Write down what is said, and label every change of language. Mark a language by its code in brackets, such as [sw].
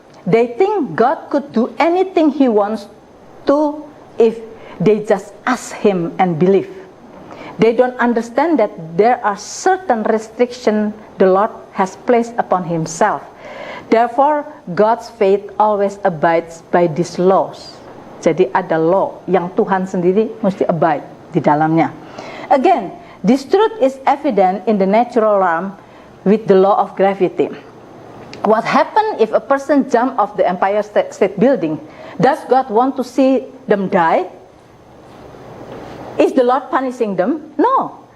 [en] They think God could do anything He wants to if they just ask Him and believe. They don't understand that there are certain restrictions the Lord has placed upon Himself. Therefore, God's faith always abides by these laws. [id] Jadi ada law yang Tuhan sendiri mesti abide di dalamnya. [en] Again, this truth is evident in the natural realm with the law of gravity. What happened if a person jump off the Empire State Building? Does God want to see them die? Is the Lord punishing them? No.